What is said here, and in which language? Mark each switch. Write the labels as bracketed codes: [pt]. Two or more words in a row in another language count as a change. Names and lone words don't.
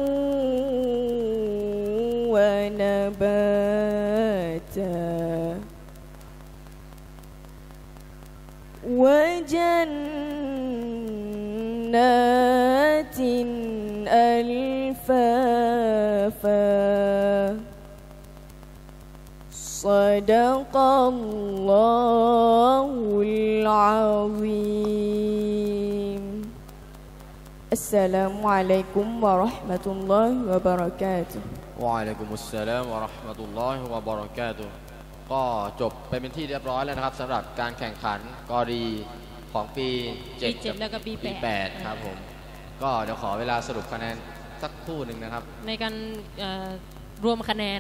[ar] ونباتا وجنات ألفافا صدق الله العظيم. السلام عليكم ورحمة الله وبركاته. وعليكم السلام ورحمة الله وبركاته [th] ก็จบไปเป็นที่เรียบร้อยแล้วนะครับสำหรับการแข่งขันกอรีของปี 7 แล้วก็ปี 8 ครับผมก็เดี๋ยวขอเวลาสรุปคะแนนสักครู่หนึ่งนะครับ ในการรวมคะแนน